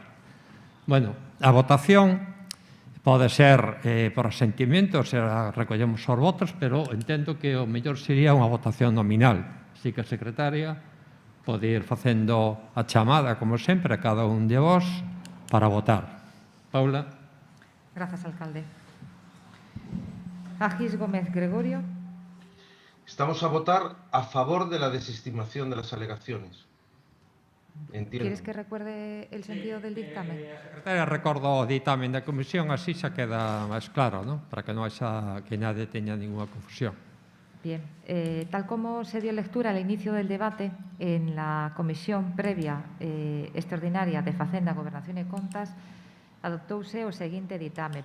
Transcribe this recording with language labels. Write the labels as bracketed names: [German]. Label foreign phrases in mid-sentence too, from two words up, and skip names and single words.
[Galician] Bueno, a votación pode ser por asentimento, se recollemos os votos, pero entendo que o mellor sería unha votación nominal. Así que a secretaria pode ir facendo a chamada, como sempre, a cada un de vos para votar. Paula. Grazas, alcalde. Agis Gómez Gregorio. [Spanish] Estamos a votar a favor de la desestimación de las alegaciones. Entiendo. ¿Quieres que recuerde el sentido del dictamen? [Galician] A secretaria recordo o ditamen da comisión, así xa queda máis claro, ¿no? Para que non haxa que nadie teña ninguna confusión. [Spanish] Bien, tal como se dio lectura al inicio del debate en la comisión previa extraordinaria de Facenda, Gobernación e Contas, [Galician] adoptouse o seguinte ditame.